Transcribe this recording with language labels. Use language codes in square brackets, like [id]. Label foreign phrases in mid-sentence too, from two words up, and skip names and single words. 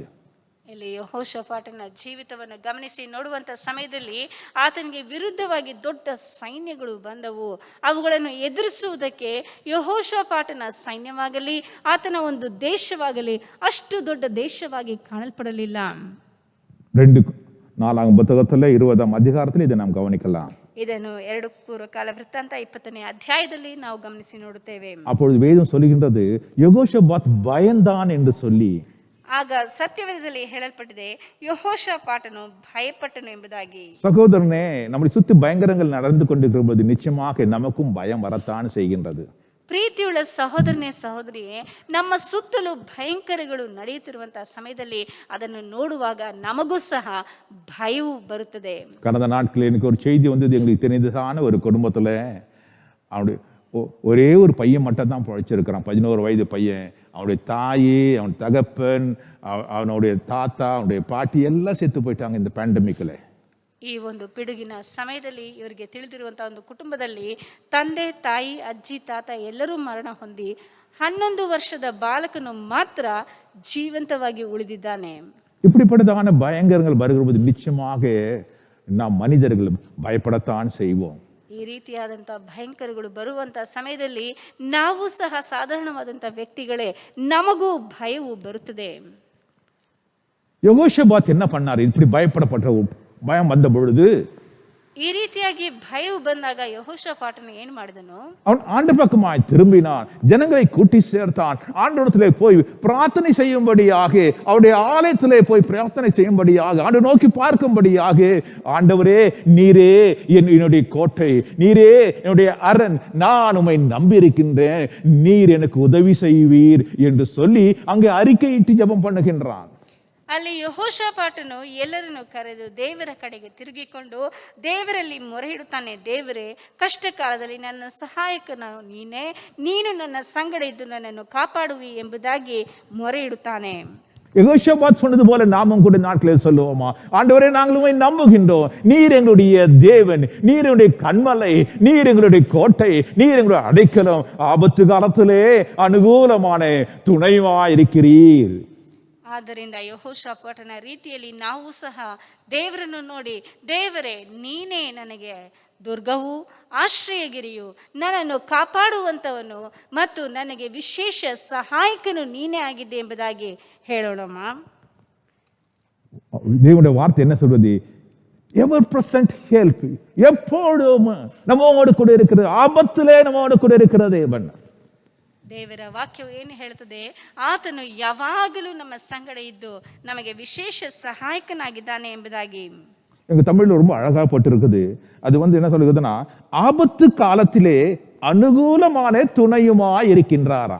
[kn] ಇಲ್ಲಿ ಯೆಹೋಷಾಫಾಟನ ಜೀವಿತವನ್ನು ಗಮನಿಸಿ ನೋಡುವಂಥ ಸಮಯದಲ್ಲಿ ಆತನಿಗೆ ವಿರುದ್ಧವಾಗಿ ದೊಡ್ಡ ಸೈನ್ಯಗಳು ಬಂದವು. ಅವುಗಳನ್ನು ಎದುರಿಸುವುದಕ್ಕೆ ಯೆಹೋಷಾಫಾಟನ ಸೈನ್ಯವಾಗಲಿ ಆತನ ಒಂದು ದೇಶವಾಗಲಿ ಅಷ್ಟು ದೊಡ್ಡ ದೇಶವಾಗಿ ಕಾಣಲ್ಪಡಲಿಲ್ಲ. [ta] 2-4 புத்தகத்தில் 20ஆம் அதிகாரத்தில் இதை நாம் கவனிக்கலாம். [kn] ಇದನ್ನು 2 ಪೂರ್ವಕಾಲ ವೃತ್ತಾಂತ 20ನೇ ಅಧ್ಯಾಯದಲ್ಲಿ ನಾವು ಗಮನಿಸಿ ನೋಡುತ್ತೇವೆ. [ta] அப்பொழுது வேதம் சொல்லுகின்றது, யெகோஷாபாத் பயந்தான் என்று சொல்லி. [kn] ಆಗ ಸತ್ಯವೇದದಲ್ಲಿ ಹೇಳಲ್ಪಟ್ಟಿದೆ, ಯೆಹೋಷಾಫಾಟನು ಭಯಪಟ್ಟನು ಎಂಬುದಾಗಿ. [ta] சகோதரனே, நம்மை சுத்தி பயங்கரங்கள் நடந்து கொண்டிருக்கிற போது நிச்சயமாக நமக்கும் பயம் வரத்தான் செய்கின்றது. [kn] ಪ್ರೀತಿಯುಳ್ಳ ಸಹೋದರನೇ ಸಹೋದರಿಯೇ, ನಮ್ಮ ಸುತ್ತಲೂ ಭಯಂಕರಗಳು ನಡೆಯುತ್ತಿರುವಂತಹ ಸಮಯದಲ್ಲಿ ಅದನ್ನು ನೋಡುವಾಗ ನಮಗೂ ಸಹ ಭಯವು ಬರುತ್ತದೆ. [ta] கடந்த நாட்களில் எனக்கு ஒரு செய்தி வந்தது. எங்களுக்கு தெரிந்ததான ஒரு குடும்பத்தில் அவனுடைய ஒரே ஒரு பையன் மட்டும் தான் பிழைச்சிருக்கிறான். 11 வயது பையன். அவனுடைய தாய், அவன் தகப்பன், அவனுடைய தாத்தா, அவனுடைய பாட்டி எல்லாம் செத்து போயிட்டாங்க இந்த பேண்டமிக்கில். [kn] ಈ ಒಂದು ಪಿಡುಗಿನ ಸಮಯದಲ್ಲಿ ಇವರಿಗೆ ತಿಳಿದಿರುವಂತಹ ಒಂದು ಕುಟುಂಬದಲ್ಲಿ ತಂದೆ, ತಾಯಿ, ಅಜ್ಜಿ, ತಾತ ಎಲ್ಲರೂ ಮರಣ ಹೊಂದಿ 11 ವರ್ಷದ ಬಾಲಕನು ಮಾತ್ರ ಜೀವಂತವಾಗಿ ಉಳಿದಿದ್ದಾನೆ. [ta] இப்படிப்பட்டதான பயங்கரங்கள் வருகிறது நிச்சயமாக நாம் மனிதர்கள் பயப்படத்தான் செய்வோம். [kn] ಈ ರೀತಿಯಾದಂಥ ಭಯಂಕರಗಳು ಬರುವಂಥ ಸಮಯದಲ್ಲಿ ನಾವು ಸಹ ಸಾಧಾರಣವಾದಂಥ ವ್ಯಕ್ತಿಗಳೇ, ನಮಗೂ ಭಯವು ಬರುತ್ತದೆ. [ta] யெகோஷாபாத் என்ன பண்ணாரு? இப்படி பயப்படப்பட்ட பயம் வந்த பொழுது [kn] ಈ ರೀತಿಯಾಗಿ ಭಯವು ಬಂದಾಗ ಯೆಹೋಷಾಫಾಟನು ಏನು ಮಾಡಿದನು? [ta] அவன் ஆண்டவர் பக்கமாய் திரும்பினான், ஜனங்களை கூட்டி சேர்த்தான், ஆண்டவரிடத்திலே போய் பிரார்த்தனை செய்யும்படியாக, அவருடைய ஆலயத்திலே போய் பிரார்த்தனை செய்யும்படியாக, ஆண்டவர் நோக்கி பார்க்கும்படியாக, ஆண்டவரே நீரே என்னுடைய கோட்டை, நீரே என்னுடைய அரண், நான் உம்மை நம்பியிருக்கின்றேன், நீர் எனக்கு உதவி செய்வீர் என்று சொல்லி அங்கே அறிக்கையிட்டு ஜெபம் பண்ணுகின்றான். [kn] ಅಲ್ಲಿ ಯೆಹೋಷಾಫಾಟನು ಎಲ್ಲರನ್ನು ಕರೆದು ದೇವರ ಕಡೆಗೆ ತಿರುಗಿಕೊಂಡು ದೇವರಲ್ಲಿ ಮೊರೆ ಇಡುತ್ತಾನೆ. ದೇವರೇ, ಕಷ್ಟ ಕಾಲದಲ್ಲಿ ನನ್ನ ಸಹಾಯಕನು ನೀನೇ, ನೀನು ನನ್ನ ಸಂಗಡ ಇದ್ದು ನನ್ನನ್ನು ಕಾಪಾಡುವಿ ಎಂಬುದಾಗಿ ಮೊರೆ ಇಡುತ್ತಾನೆ. [ta] யெகோஷாபாத் சொன்னது போல நாமும் கூட நாட்களில் சொல்லுவோமா? ஆண்டவரே, நாங்கள் உம்மை நம்புகின்றோம், நீர் எங்களுடைய தேவன், நீர் எங்களுடைய கன்மலை, நீர் எங்களுடைய கோட்டை, நீர் எங்களுடைய அடைக்கலம், ஆபத்து காலத்திலே அனுகூலமான துணைவாயிருக்கிறீர். [kn] ಆದ್ದರಿಂದ ಯೆಹೋಷಾಫಾಟನ ರೀತಿಯಲ್ಲಿ ನಾವು ಸಹ ದೇವರನ್ನು ನೋಡಿ, ದೇವರೇ ನೀನೇ ನನಗೆ ದುರ್ಗವು, ಆಶ್ರಯಗಿರಿಯು, ನನ್ನನ್ನು ಕಾಪಾಡುವಂಥವನು ಮತ್ತು ನನಗೆ ವಿಶೇಷ ಸಹಾಯಕನು ನೀನೇ ಆಗಿದ್ದೆ ಎಂಬುದಾಗಿ ಹೇಳೋಣಮ್ಮ. [ta] தேவனுடைய வார்த்தை என்ன சொல்வது? [en] ever present help, [ta] எப்போதும் நம்மோடு கூட இருக்கிறது, ஆபத்திலே நம்மோடு கூட இருக்கிற தேவன். [kn] ದೇವರ ವಾಕ್ಯವು ಏನು ಹೇಳುತ್ತದೆ? ಆತನು ಯಾವಾಗಲೂ ನಮ್ಮ ಸಂಗಡ ಇದ್ದು ನಮಗೆ ವಿಶೇಷ ಸಹಾಯಕನಾಗಿದ್ದಾನೆ ಎಂಬುದಾಗಿ. [ta] எங்க தமிழ்ல ரொம்ப அழகா போட்டிருக்குது. அது என்ன சொல்லுதுன்னா, ஆபத்து காலத்திலே அனுகூலமான துணையுமாய் இருக்கின்றாரா.